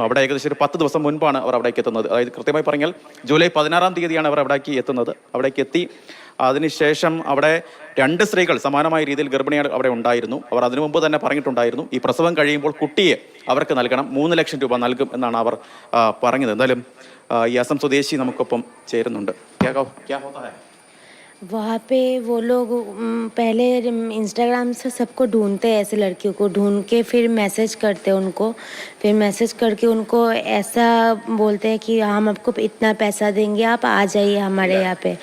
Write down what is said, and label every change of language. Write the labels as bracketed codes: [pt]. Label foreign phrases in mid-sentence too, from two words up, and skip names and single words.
[ml] അവിടെ ഏകദേശം ഒരു 10 ദിവസം മുൻപാണ് അവർ അവിടേക്ക് എത്തുന്നത്. അതായത് കൃത്യമായി പറഞ്ഞാൽ ജൂലൈ 16-ാം തീയതിയാണ് അവർ അവിടേക്ക് എത്തുന്നത്. അവിടേക്ക് എത്തി അതിനുശേഷം അവിടെ 2 സ്ത്രീകൾ സമാനമായ രീതിയിൽ ഗർഭിണികൾ അവിടെ ഉണ്ടായിരുന്നു. അവർ അതിനു മുമ്പ് തന്നെ പറഞ്ഞിട്ടുണ്ടായിരുന്നു, ഈ പ്രസവം കഴിയുമ്പോൾ കുട്ടിയെ അവർക്ക് നൽകണം, 3 ലക്ഷം രൂപ നൽകും എന്നാണ് അവർ പറഞ്ഞത്. എന്തായാലും ഈ അസം സ്വദേശി നമുക്കൊപ്പം ചേരുന്നുണ്ട്. [hi] वहाँ पे वो लोग पहले इंस्टाग्राम से सबको ढूंढते हैं, ऐसे लड़कियों को ढूंढ के फिर मैसेज करते हैं उनको, फिर मैसेज करके उनको ऐसा बोलते हैं कि हम आपको इतना पैसा देंगे, आप आ जाइए हमारे यहाँ पे।